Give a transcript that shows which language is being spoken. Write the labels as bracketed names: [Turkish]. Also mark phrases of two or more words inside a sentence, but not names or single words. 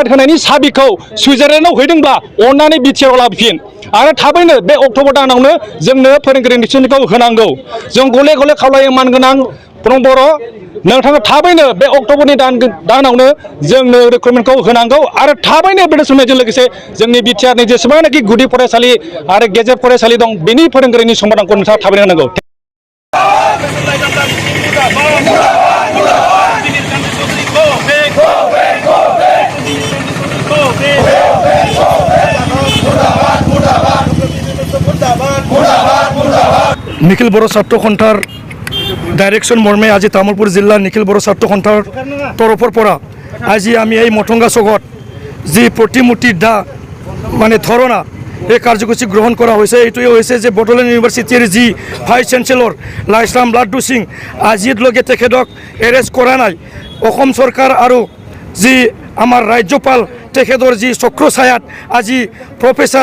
[Bodo] होनायनि साबिखौ सुइजारलेण्डआव हैदोंब्ला अननानै बिटिआरआव लाबोफिन आरो थाबैनो बे अक्ट'बर दानावनो जोंनो फोरोंगिरि थिसननायखौ होनांगौ जों गले गले खावलायो मानगोनां प्रमद बर' नोंथाङा थाबैनो बे अक्ट'बरनि दानावनो जोंनो रिक्रुटमेन्टखौ होनांगौ आरो थाबैनो बे थिसननायजों लोगोसे जोंनि बिटिआरनि जेसेबांनाखि गुदि फरायसालि आरो गेजेर फरायसालि दं बेनि फोरोंगिरिनि समादानखौ नोंथाङा थाबैनो होनांगौ [Assamese] निखिल बर' ছাত্ৰ সন্থাৰ ডাইৰেকশ্যন মৰ্মে আজি তামোলপুৰ জিলাৰ নিখিল বৰ' ছাত্ৰ সন্থাৰ তৰফৰ পৰা আজি আমি এই মঠংগা চকত যি প্ৰতিমূৰ্তি মানে ধৰণা এই কাৰ্যসূচী গ্ৰহণ কৰা হৈছে এইটোৱে হৈছে যে বডোলেণ্ড ইউনিভাৰ্চিটিৰ যি [English] vice chancellor [Assamese] লাইছৰাম লাড্ডু সিং আজিলৈকে তেখেতক এৰেষ্ট কৰা নাই অসম চৰকাৰ আৰু যি আমাৰ ৰাজ্যপাল তেখেতৰ যি চক্ৰ ছায়াত আজি প্ৰফেচাৰ